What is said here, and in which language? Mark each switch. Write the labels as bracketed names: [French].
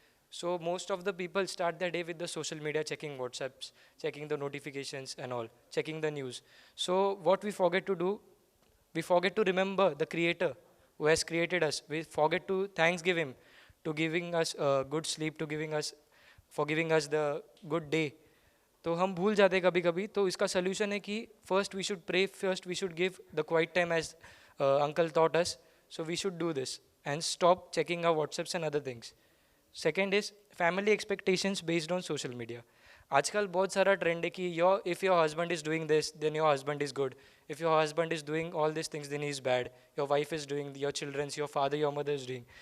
[English] So most of the people start their day with the social media, checking WhatsApps, checking the notifications and all, checking the news. So what we forget to do, we forget to remember the Creator who has created us. We forget to thanksgive Him to giving us good sleep, to giving us for giving us the good day. [Hindi] तो हम भूल जाते हैं कभी कभी, तो इसका solution है कि [English] First we should pray, first we should give the quiet time as uncle taught us. So we should do this and stop checking our WhatsApps and other things. Second is family expectations based on social media. [Hindi] आजकल बहुत सारा trend है कि [English] if your husband is doing this, then your husband is good. If your husband is doing all these things, then he is bad. Your wife is doing, your children's, your father, your mother is doing.